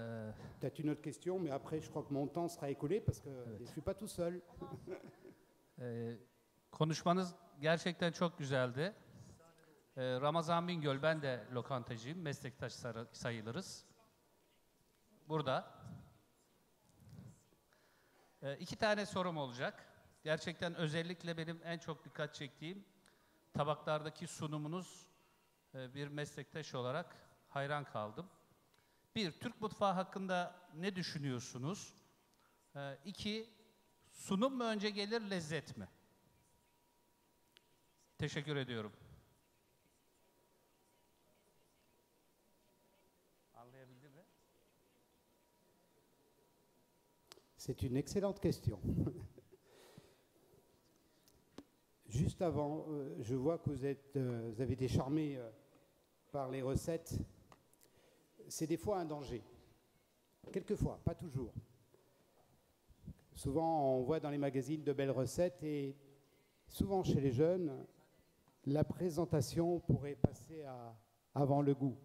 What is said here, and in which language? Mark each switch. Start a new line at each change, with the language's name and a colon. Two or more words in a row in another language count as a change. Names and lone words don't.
French: Peut-être une autre question, mais après, je crois que mon temps sera écoulé parce que je ne suis pas tout seul.
Turkish: Konuşmanız gerçekten çok güzeldi. Ramazan Bingöl, ben de lokantacıyım, meslektaş sayılırız. Burada. 2 tane sorum olacak. Gerçekten özellikle benim en çok dikkat çektiğim tabaklardaki sunumunuz, bir meslektaş olarak hayran kaldım. 1, Türk mutfağı hakkında ne düşünüyorsunuz? 2, sunum mu önce gelir, lezzet mi? Teşekkür ediyorum. Anlayabildin mi?
French: C'est une excellente question. Juste avant, je vois que vous avez été charmé par les recettes. C'est des fois un danger. Quelquefois, pas toujours. Souvent, on voit dans les magazines de belles recettes et souvent chez les jeunes, la présentation pourrait passer avant le goût.